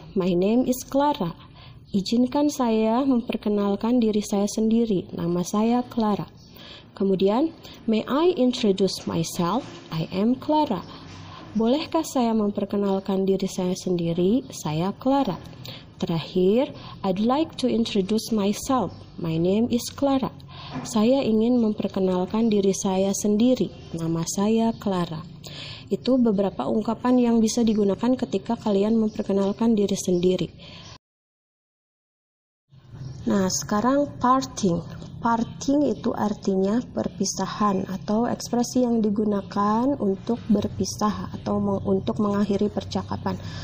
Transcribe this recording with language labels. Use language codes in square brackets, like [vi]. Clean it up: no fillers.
[en] My name is Clara. [id] Izinkan saya memperkenalkan diri saya sendiri. Nama saya Clara. Kemudian [en] may I introduce myself? I am Clara. [id] Bolehkah saya memperkenalkan diri saya sendiri? Saya Clara. [en] Terakhir, I'd like to introduce myself. My name is Clara. [id] Saya ingin memperkenalkan diri saya sendiri. Nama saya Clara. Itu beberapa ungkapan yang bisa digunakan ketika kalian memperkenalkan diri sendiri. Nah, sekarang parting. Parting itu artinya perpisahan atau ekspresi yang digunakan untuk berpisah atau untuk mengakhiri percakapan.